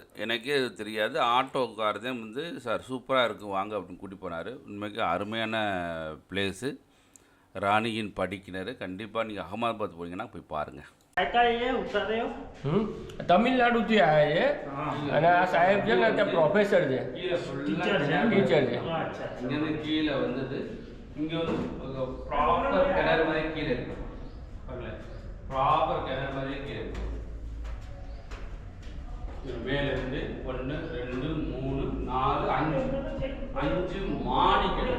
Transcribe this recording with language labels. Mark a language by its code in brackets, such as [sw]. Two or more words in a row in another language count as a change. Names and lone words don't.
[ta] எனக்கே அது தெரியாது. ஆட்டோக்காரதான் வந்து சார் சூப்பராக இருக்கும் வாங்க அப்படின்னு கூட்டி போனார். உண்மைக்கு அருமையான பிளேஸு. ராணியின் படிக்கிணறு. கண்டிப்பாக நீங்கள் அகமதாபாத் போனீங்கன்னா போய் பாருங்கள். [gu] તમિલનાડુ થી આવ્યા છે અને આ સાહેબ છે ને તે પ્રોફેસર છે ટીચર છે. [ta] இங்கேருந்து கீழே வந்தது. இங்கே வந்து ப்ராப்பர் கிணறு மாதிரி கீழே இருக்கு. ப்ராப்பர் கிணறு மாதிரியே கீழே இருக்கு. மேலேருந்து 1 2 3 4 5 மாடி கிணறு.